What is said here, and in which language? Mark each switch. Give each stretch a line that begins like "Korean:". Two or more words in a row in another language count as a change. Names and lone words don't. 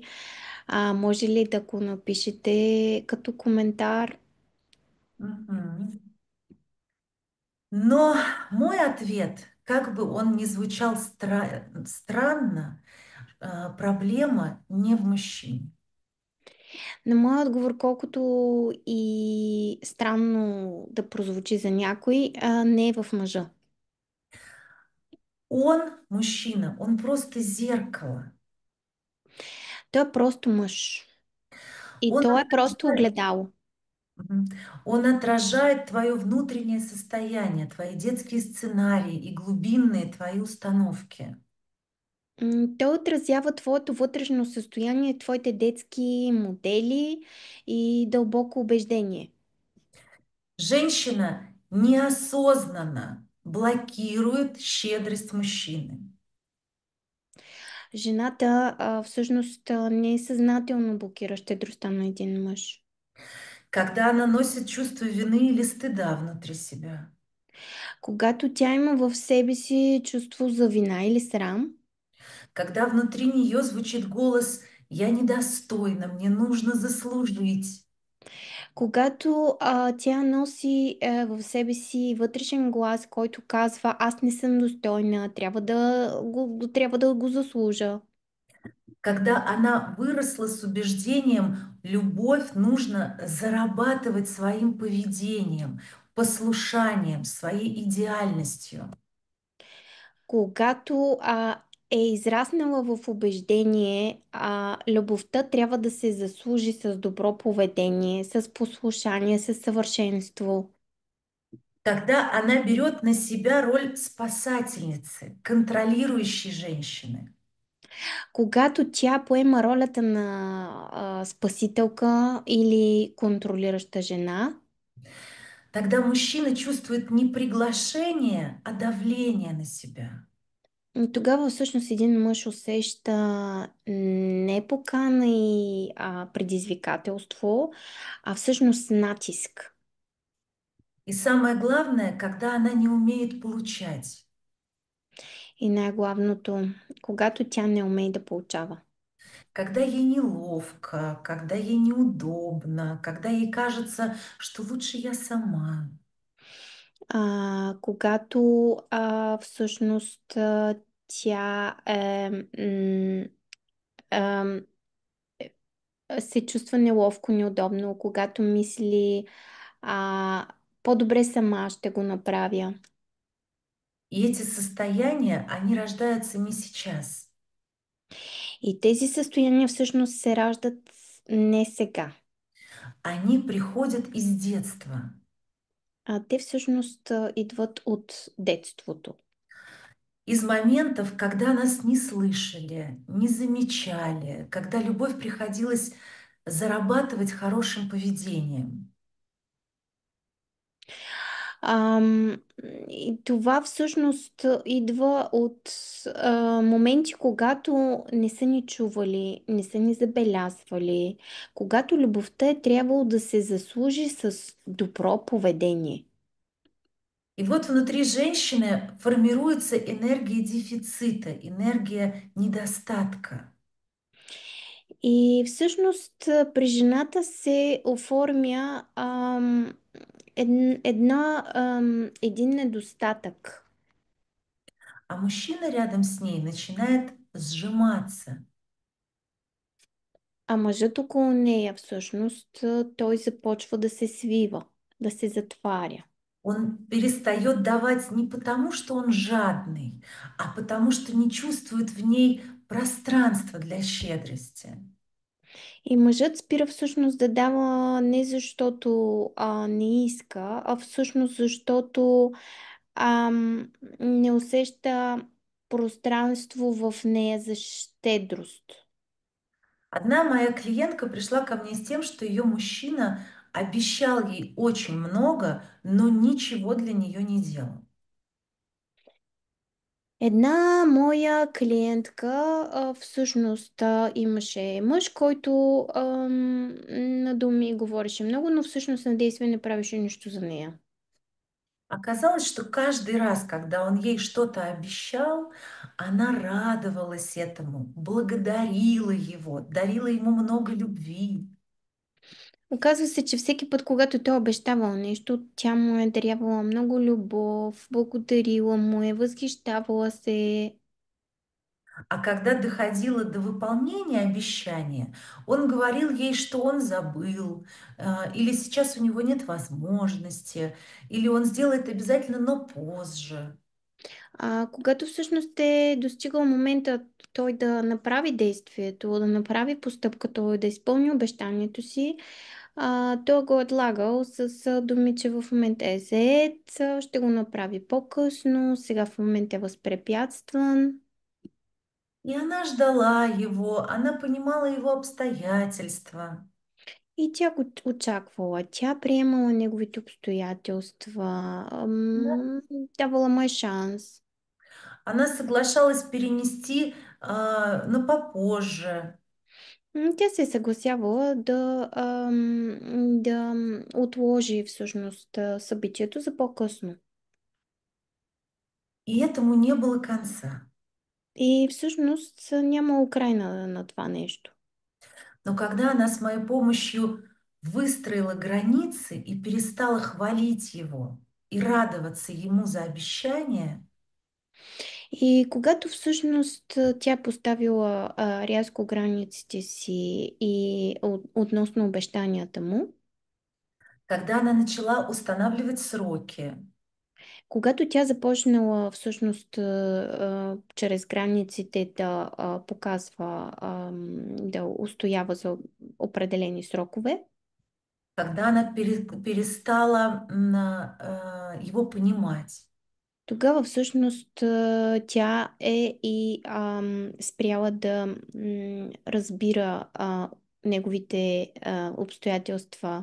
Bulgarian: Може ли да го напишете като коментар? Мгм.
Russian: Но мой ответ, как бы он ни звучал странно, проблема не в мужчине.
Bulgarian: На моя отговор, колкото и странно да прозвучи за някой, не е в мъжа.
Russian: Он, мужчина, он просто зеркало.
Bulgarian: Той е просто мъж. И
Russian: Он
Bulgarian: той е просто
Russian: отражает,
Bulgarian: огледало. Мгм.
Russian: Он отражает твое внутреннее состояние, твои детские сценарии и глубинные твои установки.
Bulgarian: Той отразява твоето вътрешно състояние, твоите детски модели и дълбоко убеждение.
Russian: Женщина неосознанно блокирует щедрость мужчины.
Bulgarian: Жената всъщност несъзнателно блокира щедростта на един мъж.
Russian: когда она носит чувство вины или стыда внутри себя,
Bulgarian: Когато тя има в себе си чувство за вина или срам,
Russian: когда внутри нее звучит голос «Я недостойна, мне нужно заслужить».
Bulgarian: когато тя носи в себе си вътрешен глас, който казва аз не съм достойна, трябва да го заслужа.
Russian: Когда она выросла с убеждением, любовь нужно зарабатывать своим поведением, послушанием, своей идеальностью.
Bulgarian: Когато е израснала в убеждение, любовта трябва да се заслужи с добро поведение, с послушание, с съвършенство.
Russian: Тогда она берет на себя роль спасательницы, контролирующей женщины.
Bulgarian: Когато тя поема ролята на спасителка или контролираща жена,
Russian: Тогда мужчина чувствует не приглашение, а давление на себя.
Bulgarian: тогава всъщност един мъж усеща не покана и предизвикателство, а всъщност натиск.
Russian: И самое главное, когда она не умеет получать,
Bulgarian: И най-главното, когато тя не умее да получава.
Russian: когда ей неловко, когда ей неудобно, когда ей кажется, что лучше я сама.
Bulgarian: Когато всъщност тя ам, се чувства неловко, неудобно, когато мисли а, по-добре сама ще го направя.
Russian: И эти состояния, они рождаются не сейчас.
Bulgarian: И тези състояния всъщност се раждат не сега,
Russian: Они приходят из детства,
Bulgarian: а те всъщност идват от детството.
Russian: из моментов, когда нас не слышали, не замечали, когда любовь приходилось зарабатывать хорошим поведением.
Bulgarian: Ам, и това всъщност идва от моменти, когато не са ни чували, не са ни забелязвали, когато любовта е трябвало да се заслужи с добро поведение.
Russian: И вот внутри женщины формируется энергия дефицита, энергия недостатка.
Bulgarian: И всъщност при жената се оформя един недостатък.
Russian: А мужчина рядом с ней начинает сжиматься.
Bulgarian: А мъжът около нея всъщност той започва да се свива, да се затваря.
Russian: Он перестает давать не потому, что он жадный, а потому, что не чувствует в ней пространства для щедрости.
Bulgarian: И мъжът спира всъщност да дава не защото не иска, а всъщност защото ам, не усеща пространство в нея за щедрост.
Russian: Одна моя клиентка пришла ко мне с тем, что ее мужчина обещал ей очень много, но ничего для нее не делал.
Bulgarian: Една моя клиентка всъщност имаше мъж, който на думи говореше много, но всъщност на действие не правеше нищо за нея.
Russian: Оказалось, что каждый раз, когда он ей что-то обещал, она радовалась этому, благодарила его, дарила ему много любви.
Bulgarian: Оказва се, че всеки път, когато той е обещавал нещо, тя му е дарявала много любов, благодарила му е, възхищавала се.
Russian: А когда доходило до выполнения обещания, он говорил ей, что он забыл, или сейчас у него нет возможности, или он сделает обязательно, но позже.
Bulgarian: Когато всъщност е достигал момента той да направи действието, да направи постъпката, да изпълни обещанието си, той го е отлагал с думи, че в момента е зает, ще го направи по-късно, сега в момента е възпрепятстван.
Russian: И она ждала его, она понимала его обстоятельства.
Bulgarian: И тя го очаквала. Тя приемала неговите обстоятелства, давала му е шанс.
Russian: Она соглашалась перенести, на попозже.
Bulgarian: Тя се е съгласявала да отложи всъщност събитието за по-късно.
Russian: И этому не было конца.
Bulgarian: И всъщност няма край на това нещо.
Russian: Но когда она с моей помощью выстроила границы и перестала хвалить его и радоваться ему за обещание,
Bulgarian: И когато всъщност тя поставила рязко границите си и относно обещанията му,
Russian: когда она начала устанавливать сроки,
Bulgarian: когато тя започнала всъщност чрез границите да показва, да устоява за определени срокове,
Russian: когда она перестала его понимать,
Bulgarian: тогава всъщност тя е и спряла да разбира неговите обстоятелства.